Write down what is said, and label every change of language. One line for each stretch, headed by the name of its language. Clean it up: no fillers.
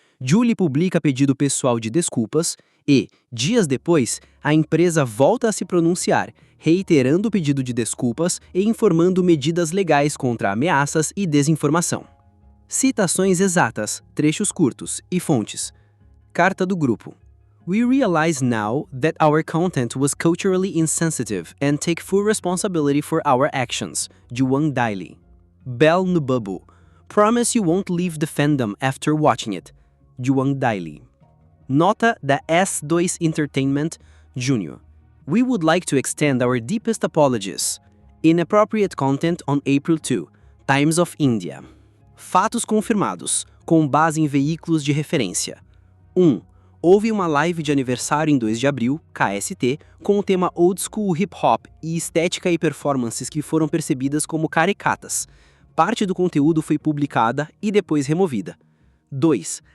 Portuguese: Julie publica pedido pessoal de desculpas e, dias depois, a empresa volta a se pronunciar, reiterando o pedido de desculpas e informando medidas legais contra ameaças e desinformação. Citações exatas, trechos curtos e fontes. Carta do grupo.
English: We realize now that our content was culturally insensitive and take full responsibility for our actions. Juan Daily. Bell Nububu. Promise you won't leave the fandom after watching it. Juan Daily.
Portuguese: Nota da S2 Entertainment, Jr.
English: We would like to extend our deepest apologies. Inappropriate content on April 2. Times of India.
Portuguese: Fatos confirmados, com base em veículos de referência. 1. Houve uma live de aniversário em 2 de abril, KST, com o tema Old School Hip Hop e estética e performances que foram percebidas como caricatas. Parte do conteúdo foi publicada e depois removida. 2.